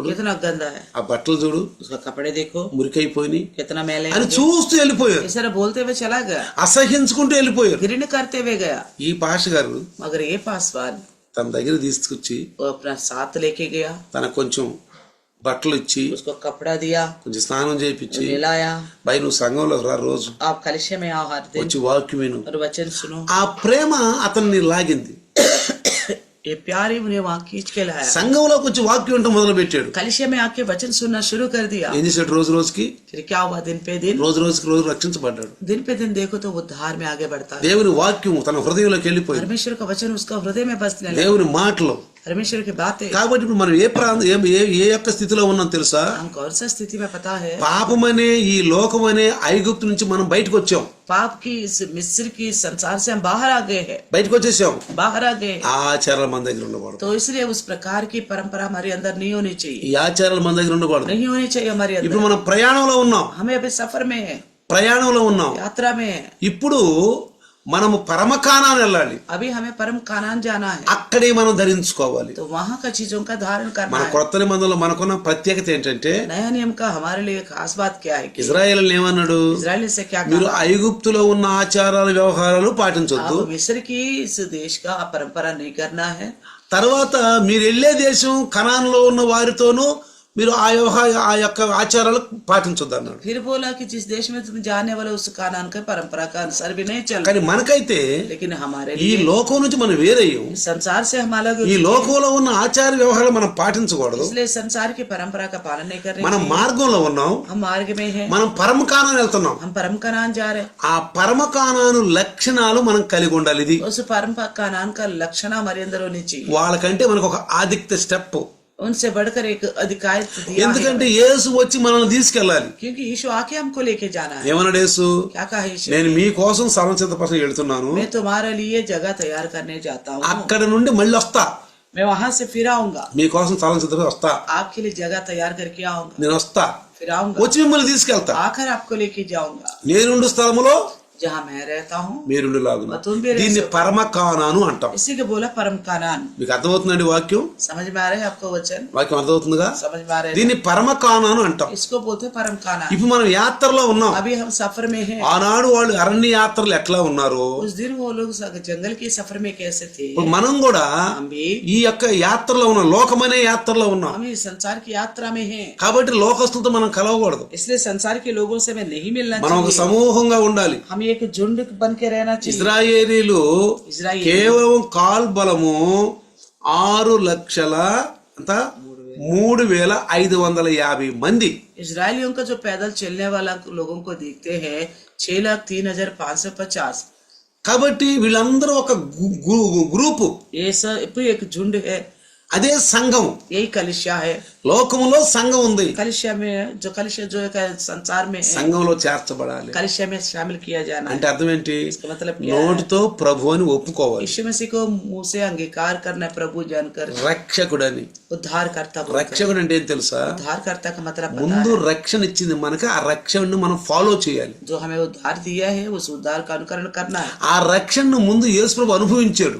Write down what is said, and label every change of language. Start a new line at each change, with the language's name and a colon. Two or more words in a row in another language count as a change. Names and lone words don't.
Hindi: कितना गंदा है.
Telugu: ఆ బట్టలు చూడు
Hindi: उसका कपड़े देखो
Telugu: మురికైపోయి
Hindi: कितना मैले
Telugu: అని చూస్తూ వెళ్ళిపోయారు.
Hindi: इस तरह बोलते हुए चला गया,
Telugu: అసహించుకుంటూ వెళ్ళిపోయారు.
Hindi: घृण करते हुए गया.
Telugu: ఈ పాష గారు
Hindi: मगर ये पासवान
Telugu: తన దగ్గర తీసుకొచ్చి
Hindi: वो अपना साथ लेके गया,
Telugu: తనకు కొంచెం బట్టలు ఇచ్చి
Hindi: उसको कपड़ा दिया,
Telugu: కొంచెం స్నానం చేయించి,
Hindi: मिलाया.
Telugu: బై నువ్వు సంఘంలో రా రోజు
Hindi: आप कलिशे में आओ हर दिन
Telugu: వచ్చి వాక్యం విను.
Hindi: और वचन सुनो.
Telugu: ఆ ప్రేమ అతన్ని లాగింది.
Hindi: ये प्यार ही उन्हें वहां खींच के लाया.
Telugu: సంఘంలోకి వచ్చి వాక్యం వినటం మొదలు పెట్టాడు.
Hindi: कलिशे में आके वचन सुनना शुरू कर दिया.
Telugu: ఏం చేశాడు? రోజు రోజుకి
Hindi: फिर क्या हुआ? दिन पे दिन
Telugu: రోజు రక్షించబడ్డాడు.
Hindi: देखो तो उद्धार में आगे बढ़ता है.
Telugu: దేవుని వాక్యం తన హృదయంలోకి వెళ్ళిపోయింది.
Hindi: परमेश्वर का वचन उसका हृदय में बसने लगा.
Telugu: దేవుని మాటలు.
Hindi: परमेश्वर की बातें.
Telugu: కాబట్టి ఇప్పుడు మనం ఏ యొక్క స్థితిలో ఉన్నాం తెలుసా?
Hindi: हम कौन सा स्थिति में पता है?
Telugu: పాపమనే ఈ లోకమనే ఐగుప్తు నుంచి మనం బయటకు వచ్చాం.
Hindi: पाप की इस मिस्र की संसार से हम बाहर आ गए हैं,
Telugu: బయటకు వచ్చేసాం.
Hindi: बाहर आ गए.
Telugu: ఆచారాలు మన దగ్గర ఉండకూడదు.
Hindi: तो इसलिए उस प्रकार की परंपरा हमारे अंदर नहीं होनी चाहिए,
Telugu: ఈ ఆచారాలు మన దగ్గర ఉండకూడదు.
Hindi: नहीं होनी चाहिए हमारे
Telugu: ఇప్పుడు
Hindi: अंदर.
Telugu: మనం ప్రయాణంలో ఉన్నాం.
Hindi: हमें अभी सफर में है,
Telugu: ప్రయాణంలో ఉన్నాం.
Hindi: यात्रा में है.
Telugu: ఇప్పుడు మనము పరమకానాన్ని వెళ్ళాలి.
Hindi: अभी हमें परम कानान जाना है,
Telugu: అక్కడే మనం ధరించుకోవాలి.
Hindi: तो वहाँ का चीजों का धारण करना
Telugu: మన
Hindi: है.
Telugu: కొత్త నిబంధనలో మనకున్న ప్రత్యేకత ఏంటంటే,
Hindi: नया नियम का हमारे लिए खास बात क्या है कि
Telugu: ఇజ్రాయేల్ ఏమన్నాడు?
Hindi: इजराइल से क्या
Telugu: మీరు
Hindi: कहा?
Telugu: ఐగుప్తులో ఉన్న ఆచారాలు వ్యవహారాలు పాటించొద్దు.
Hindi: आप मिस्र की इस देश का परंपरा नहीं करना है.
Telugu: తర్వాత మీరు వెళ్లే దేశం కనాన్లో ఉన్న వారితోనూ మీరు ఆ యొక్క ఆచారాలు పాటించొద్దు అన్నాడు.
Hindi: फिर बोला कि जिस देश में तुम जाने वाले उस कानान का परंपरा का अनुसार भी नहीं चल.
Telugu: కానీ మనకైతే
Hindi: लेकिन हमारे
Telugu: ఈ
Hindi: लिए
Telugu: లోకం నుంచి మనం వేరయ్యాం.
Hindi: संसार से हम अलग हो
Telugu: ఈ
Hindi: चुके हैं.
Telugu: లోకంలో ఉన్న ఆచార వ్యవహారాలు మనం పాటించకూడదు.
Hindi: इसलिए संसार की परंपरा का पालन नहीं कर रहे
Telugu: మనం
Hindi: हैं.
Telugu: మార్గంలో ఉన్నాం.
Hindi: हम मार्ग में हैं,
Telugu: మనం పరమకానాన్ని వెళ్తున్నాం.
Hindi: हम परम कानान जा रहे हैं.
Telugu: ఆ పరమకానాను లక్షణాలు మనం కలిగి ఉండాలి. ఇది
Hindi: उस परम कानान का लक्षण हमारे अंदर होनी चाहिए.
Telugu: వాళ్ళకంటే మనకు ఒక ఆధిక్య స్టెప్.
Hindi: उनसे बढ़कर एक अधिकार दिया
Telugu: ఎందుకంటే
Hindi: है,
Telugu: యేసు వచ్చి మనల్ని తీసుకెళ్ళాలి.
Hindi: क्योंकि यीशु आके हमको लेके जाना है.
Telugu: ఏమన్నాడు యేసు?
Hindi: क्या कहा यीशु?
Telugu: నేను మీకోసం స్థలం సిద్ధపరచ వెళ్తున్నాను,
Hindi: मैं तुम्हारे लिए जगह तैयार करने जाता हूँ,
Telugu: అక్కడ నుండి మళ్ళీ వస్తా.
Hindi: मैं वहां से फिर आऊंगा,
Telugu: మీకోసం స్థలం సిద్ధపడి వస్తా,
Hindi: आपके लिए जगह तैयार करके आऊंगा,
Telugu: నేను వస్తా,
Hindi: फिर आऊंगा,
Telugu: వచ్చి మిమ్మల్ని తీసుకెళ్తా,
Hindi: आकर आपको लेके जाऊंगा,
Telugu: నేనుండు స్థలములో
Hindi: जहाँ मैं रहता हूँ
Telugu: మీరుండు లాగున.
Hindi: तुम भी रह
Telugu: దీన్ని
Hindi: सको।
Telugu: పరమ కానాను అంటాం.
Hindi: इसी को बोला परम कानान।
Telugu: మీకు అర్థమవుతుందండి వాక్యం?
Hindi: समझ में आ रहा है आपको वचन?
Telugu: వాక్యం అర్థమవుతుందిగా?
Hindi: समझ में आ रहा है?
Telugu: దీన్ని పరమ కానాను అంటాం.
Hindi: इसको बोलते हैं परम कानान।
Telugu: ఇప్పుడు మనం యాత్రలో ఉన్నాం.
Hindi: अभी हम सफर में हैं।
Telugu: ఆనాడు వాళ్ళు అరణ్య యాత్రలు ఎట్లా ఉన్నారో
Hindi: उस दिन वो लोग जंगल के सफर में कैसे थे,
Telugu: ఇప్పుడు మనం కూడా
Hindi: हम भी
Telugu: ఈ యొక్క యాత్రలో ఉన్నాం, లోకమనే యాత్రలో ఉన్నాం.
Hindi: हम इस संसार की यात्रा में हैं,
Telugu: కాబట్టి లోకస్తులతో మనం కలవకూడదు.
Hindi: इसलिए संसार के लोगों से हमें नहीं मिलना
Telugu: మనం ఒక
Hindi: चाहिए।
Telugu: సమూహంగా ఉండాలి.
Hindi: हम एक झुंड बन के रहना चाहिए।
Telugu: ఇజ్రాయేలీలు
Hindi: इजराइल
Telugu: కేవలం కాల్బలము 6,03,550 మంది.
Hindi: इजरायलियों का जो पैदल चलने वाला लोगों को देखते हैं 6,03,550।
Telugu: కాబట్టి వీళ్ళందరూ ఒక గ్రూపు,
Hindi: ये सब एक झुंड है,
Telugu: అదే సంఘం.
Hindi: यही कलिसिया है।
Telugu: లోకములో సంఘం ఉంది,
Hindi: कलिसिया में जो कलिसिया जो एक संसार में है,
Telugu: సంఘంలో చేర్చబడాలి.
Hindi: कलिसिया में शामिल किया जाना है।
Telugu: అంటే అర్థం ఏంటి?
Hindi: इसका मतलब क्या है?
Telugu: నోటితో ప్రభు అని ఒప్పుకోవాలి,
Hindi: यीशु मसीह को मुंह से अंगीकार करना है, प्रभु जानकर
Telugu: రక్షకుడని.
Hindi: उद्धार करता बोलकर।
Telugu: రక్షకుడు అంటే ఏం తెలుసా?
Hindi: उद्धार करता का मतलब पता
Telugu: ముందు
Hindi: है?
Telugu: రక్షణ ఇచ్చింది మనకి, ఆ రక్షణను మనం ఫాలో చేయాలి.
Hindi: जो हमें उद्धार दिया है उस उद्धार का अनुकरण करना है।
Telugu: ఆ రక్షణను ముందు యేసు ప్రభు అనుభవించాడు,